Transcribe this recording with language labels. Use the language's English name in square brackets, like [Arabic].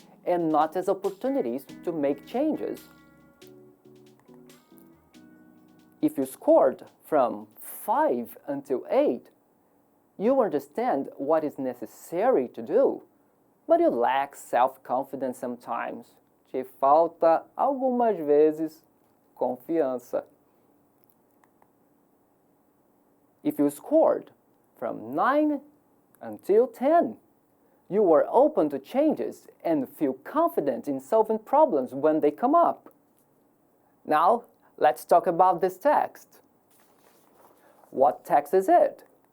[English] and not as opportunities to make changes. If you scored from 5 until 8, you understand what is necessary to do, but you lack self-confidence sometimes. [Portuguese] Te falta, algumas vezes, confiança. [English] If you scored from 9 until 10, you were open to changes and feel confident in solving problems when they come up. Now, let's talk about this text. What text is it?